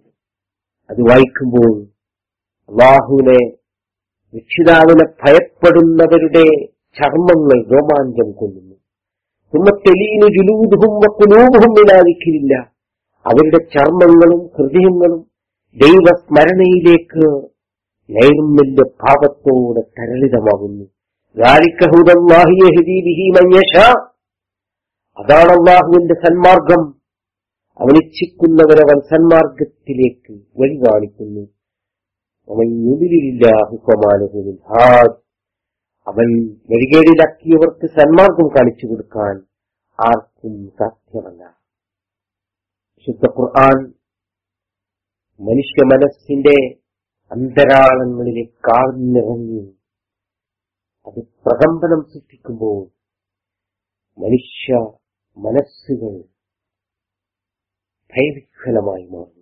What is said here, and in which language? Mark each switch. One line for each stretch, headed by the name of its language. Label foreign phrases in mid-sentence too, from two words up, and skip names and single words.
Malayalam: അത് വായിക്കുമ്പോൾ അല്ലാഹുവിനെ, രക്ഷിതാവിനെ ഭയപ്പെടുന്നവരുടെ ചർമ്മങ്ങൾ രോമാഞ്ചം കൊള്ളുന്നു.
Arabic: ثم تلين جلودهم وقلوبهم إلى ذكر الله,
Malayalam: അവരുടെ ചർമ്മങ്ങളും ഹൃദയങ്ങളും ദൈവസ്മരണയിലേക്ക് നൈർമല്യ ഭാവത്തോടെ തരളിതമാകുന്നു.
Arabic: ذَلِكَ هُدَى اللَّهِ يَهْدِي بِهِ مَن يَشَاءُ,
Malayalam: അതാണ് അല്ലാഹുവിന്റെ സന്മാർഗം. അവൻ ഇച്ഛിക്കുന്നവരെ അവൻ സന്മാർഗത്തിലേക്ക് വഴി കാണിക്കുന്നു.
Arabic: وَمَن يُضْلِلِ اللَّهُ فَمَا لَهُ مِنْ هَادٍ,
Malayalam: അവൻ വഴികേടിലാക്കിയവർക്ക് സന്മാർഗം കാണിച്ചു കൊടുക്കാൻ ആർക്കും സാധ്യമല്ല. വിശുദ്ധ ഖുർആൻ മനുഷ്യ മനസ്സിന്റെ അന്തരാളങ്ങളിലേക്ക് ആഴ്ന്നിറങ്ങി അത് പ്രകമ്പനം സൃഷ്ടിക്കുമ്പോൾ മനുഷ്യ മനസ്സുകൾ ഭയവിഹ്വലമായി മാറുന്നു.